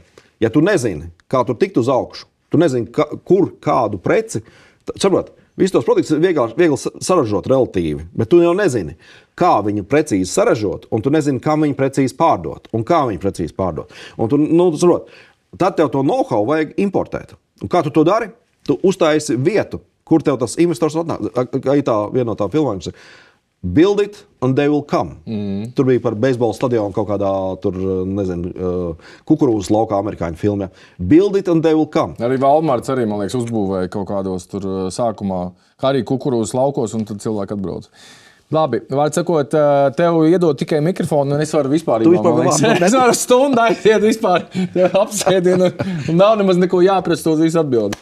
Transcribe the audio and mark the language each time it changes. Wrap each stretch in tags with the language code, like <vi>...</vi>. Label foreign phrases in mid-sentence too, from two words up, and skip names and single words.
<lv>Ja tu nezini, kā tur tikt uz augšu, tu nezini, kur kādu preci, saprot, visus tos produktus ir viegli saražot relatīvi, bet tu jau nezini, kā viņu precīzi saražot, un tu nezini, kā viņu precīzi pārdot, un kā viņu precīzi pārdot. Un tu, saprot, tad tev to know-how vajag importēt. Un kā tu to dari? Tu uztaisi vietu, kur tev tas investors atnāk. Kā tā viena no tām filmām ir</lv> <en>Build it and they will come.</en> <lv>Tur bija par beisbola stadionu kaut kādā, kukurūzas laukā amerikāņu filmē.</lv> <en>Build it and they will come.</en> <lv>Arī Walmarts arī, man liekas, uzbūvēja kaut kādos tur sākumā, kā arī kukurūzas laukos, un tad cilvēki atbrauc. Labi, var sakot, tev iedod tikai mikrofonu, un es varu vispār es varu stundu aiziet vispār apsēdienu, un nav nemaz neko jāprasa to visu atbildi.</lv>